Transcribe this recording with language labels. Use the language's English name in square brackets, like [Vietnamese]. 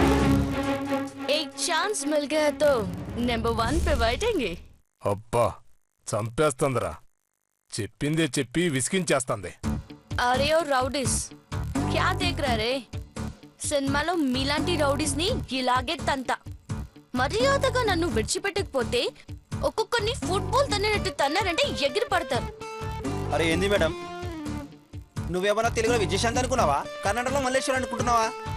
[Hindi] Chance मिल गया तो number 1 पे बैठेंगे. [Telugu] అబ్బా చంపేస్తుందిరా, చెప్పిందే చెప్పి విసిగించేస్తుంది. [Hindi] अरे ओ रౌడీస్ क्या देख रहा रे? [Telugu] సినిమాలో మీలాంటి రౌడీస్ ని ఇలాగే తంత. మర్యాదగా నన్ను విడిచిపెట్టకపోతే ఒక్కొక్కరిని ఫుట్బాల్ తన్నినట్టు తన్నారంటే ఎగిరి పడతారు. అరే ఏంది మేడం, నువ్వేమన్నా తెలుగులో విజయశాంతి అనుకున్నావా? కన్నడలో మల్లేశ్వరం అనుకుంటున్నావా?